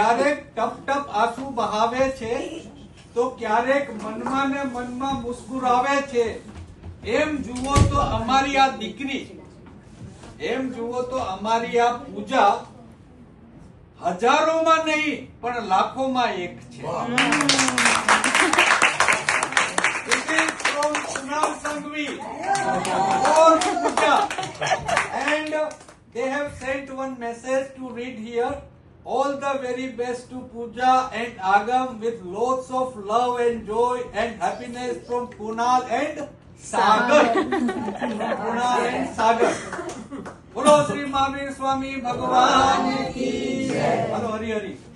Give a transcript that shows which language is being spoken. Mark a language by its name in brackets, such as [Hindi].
[Gujarati] ક્યારેક ટપ ટપ આંસુ બહાવે છે તો ક્યારેક મનમાં ને મનમાં મુસ્કુરાવે છે. એમ જુઓ તો અમારી આ દીકરી, એમ જુઓ તો અમારી આ પૂજા હજારોમાં નહીં પણ લાખોમાં એક છે. [English] This is from Kunal Sanghvi for Pooja, and they have sent one message to read here. All the very best to Pooja and Agam with lots of love and joy and happiness from Kunal and Sagar. Kunal and Sagar. [Gujarati] બોલો શ્રી મહાવીર સ્વામી ભગવાન કી જય. બોલો હરિ હરિ.